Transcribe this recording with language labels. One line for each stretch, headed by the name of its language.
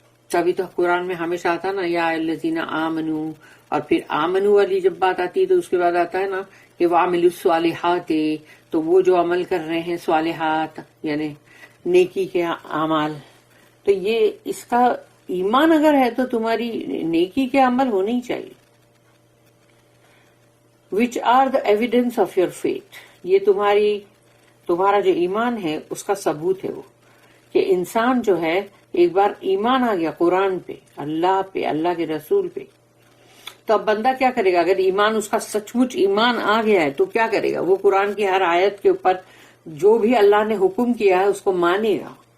Urdu: تبھی تو قرآن میں ہمیشہ آتا نا یا الذین آمنو، اور پھر آمنو والی جب بات آتی ہے تو اس کے بعد آتا ہے نا کہ وعملوا الصالحات، تو وہ جو عمل کر رہے ہیں صالحات یعنی نیکی کے اعمال. تو یہ اس کا ایمان اگر ہے تو تمہاری نیکی کے عمل ہونے ہی چاہیے.
English: which are the evidence of your faith.
Urdu: یہ تمہارا جو ایمان ہے اس کا ثبوت ہے وہ کہ انسان جو ہے ایک بار ایمان آ گیا قرآن پہ، اللہ پہ، اللہ کے رسول پہ، تو اب بندہ کیا کرے گا؟ اگر ایمان اس کا سچ مچ ایمان آ گیا ہے تو کیا کرے گا؟ وہ قرآن کی ہر آیت کے اوپر جو بھی اللہ نے حکم کیا ہے اس کو مانے گا.